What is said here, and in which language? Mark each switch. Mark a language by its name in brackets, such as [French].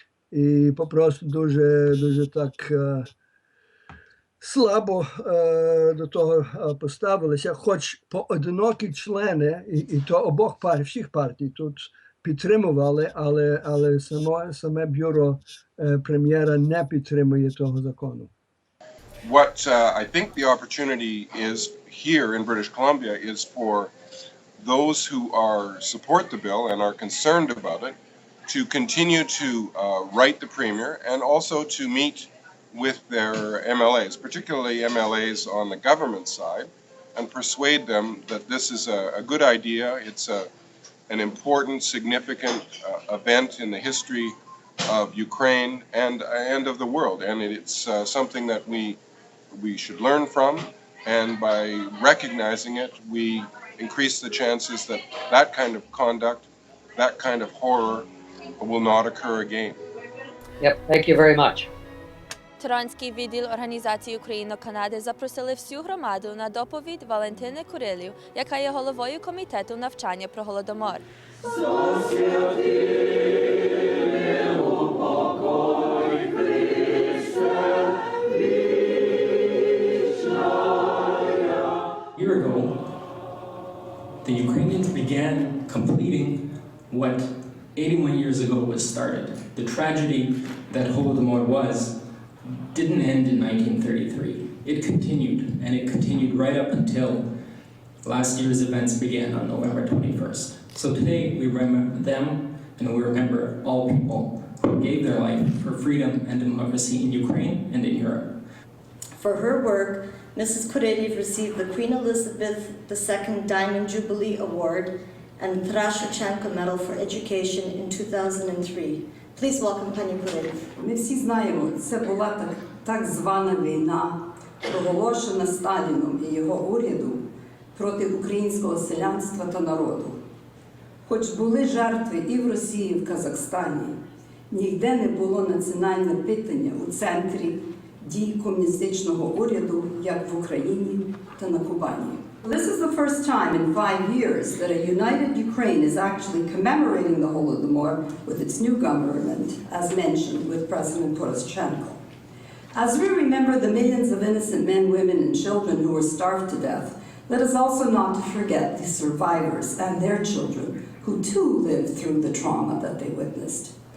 [Ukrainian] І попросту дуже так слабо до того поставилися, хоч поодинокі члени, і то обох партій, всіх партій тут підтримували, але саме бюро прем'єра не підтримує того закону. [English] What I think the opportunity is here in British Columbia is for those who support the bill and are concerned about it to continue to write the Premier and also to meet with their MLAs, particularly MLAs on the government side, and persuade them that this is a good idea. It's an important, significant event in the history of Ukraine and of the world, and it's something that we should learn from, and by recognizing it, we increase the chances that that kind of conduct, that kind of horror will not occur again. Yep, thank you very much. [Ukrainian] Торонський відділ Організації Україно-Канади запросили всю громаду на доповідь Валентини Курилів, яка є головою комітету навчання про Голодомор. [English] A year ago, the Ukrainians began completing what 81 years ago was started. The tragedy that Holodomor didn't end in 1933. It continued, and it continued right up until last year's events began on November 21st. So today we remember them, and we remember all people who gave their life for freedom and democracy in Ukraine and in Europe. For her work, Mrs. Kurelev received the Queen Elizabeth II Diamond Jubilee Award and Taras Shevchenko Medal for Education in 2003. Please welcome Pani Kurelev. [Ukrainian] Ми всі знаємо, це була так звана війна, проголошена Сталіном і його уряду проти українського селянства та народу. Хоч були жертви і в Росії, і в Казахстані, ніде не було національне питання у центрі дій комуністичного уряду, як в Україні та на Кубані. [English] This is the first time in 5 years that a united Ukraine is actually commemorating the Holodomor with its new government, as mentioned with President Poroshenko. As we remember the millions of innocent men, women, and children who were starved to death, let us also not forget the survivors and their children who too lived through the trauma that they witnessed.